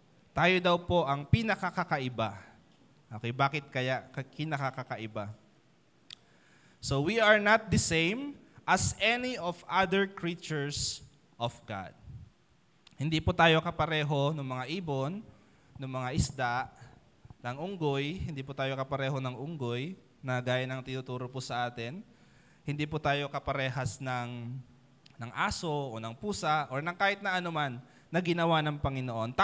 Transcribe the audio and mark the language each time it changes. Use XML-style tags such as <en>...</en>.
<tl>Tayo daw po ang pinakakakaiba. Okay, bakit kaya kinakakaiba?</tl> <en>So we are not the same as any of other creatures of God.</en> <tl>Hindi po tayo kapareho ng mga ibon, ng mga isda, ng unggoy. Hindi po tayo kapareho ng unggoy na gaya ng tinuturo po sa atin. Hindi po tayo kaparehas ng aso o ng pusa or ng kahit na anuman na ginawa ng Panginoon.</tl>